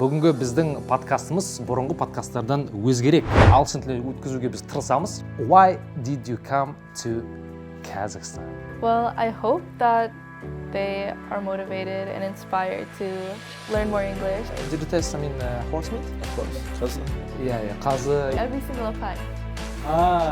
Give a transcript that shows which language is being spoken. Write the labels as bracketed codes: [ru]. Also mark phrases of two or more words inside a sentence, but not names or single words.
[kk] Бүгінгі біздің подкастымыз бұрынғы подкасттардан өзгерек. Ағылшын тілін өткізуге біз тырысамыз. [en] Why did you come to Kazakhstan? Well, I hope that they are motivated and inspired to learn more English. Did you taste some horse meat? Of course. Қазы? Yeah, Қазы. Every single time. Ah.